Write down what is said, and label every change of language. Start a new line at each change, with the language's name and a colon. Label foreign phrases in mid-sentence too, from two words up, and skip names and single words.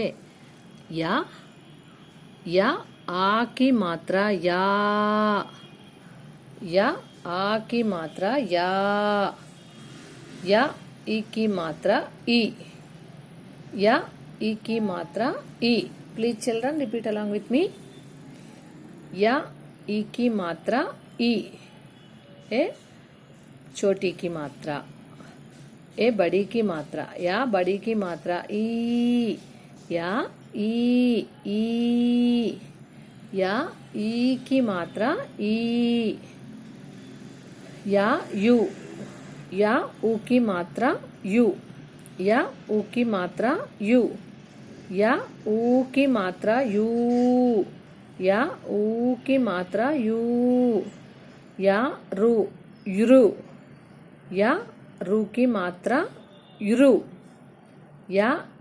Hindi: या आ की मात्रा या आ की मात्रा या ई की मात्रा ई या ई की मात्रा ई।
English: Please children repeat along with me.
Hindi: या ई की मात्रा ई ए छोटी की मात्रा, ए बड़ी की मात्रा, या बड़ी की मात्रा ई, या ई, या ई की मात्रा ई, या यू, या ऊ की मात्रा यू, या ऊ की मात्रा यू, या ऊ की मात्रा यू, या ऊ की मात्रा यू, या रू युरू, या रू की मात्रा युरू, या